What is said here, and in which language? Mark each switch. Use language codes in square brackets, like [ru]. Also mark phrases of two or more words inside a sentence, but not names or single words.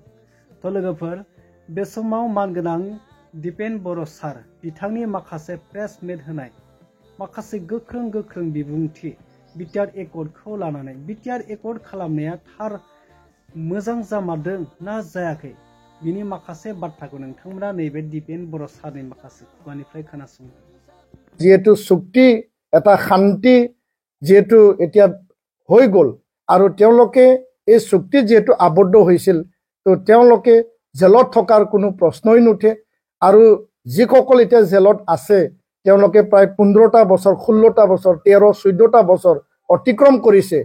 [brx] तो लोगोफोर, बे समाव मानगोनां दिपेन बर' सार बिथांनि माखासे [en] press meet [brx] होनाय माखासे गोख्रों बिबुंथि बिटिआर एकर्डखौ लानानै, बिटिआर एकर्ड खालामनाया थार मोजां जामारदों ना जायाखै, बिनि माखासे बाथ्राखौ नोंथांमोना नैबे दिपेन बर' सारनि माखासे खुगानिफ्राय खोनासंदों। [as] যিহেতু চুক্তি এটা শান্তি যিহেতু এতিয়া হৈ গ'ল আৰু তেওঁলোকে এই চুক্তি যিহেতু আবদ্ধ হৈছিল, তো তেওঁলোকে জেলত থকাৰ কোনো প্ৰশ্নই নুঠে। আৰু যিসকল এতিয়া জেলত আছে তেওঁলোকে প্ৰায় 15টা বছৰ, 16টা বছৰ, 13-14টা বছৰ অতিক্ৰম কৰিছে।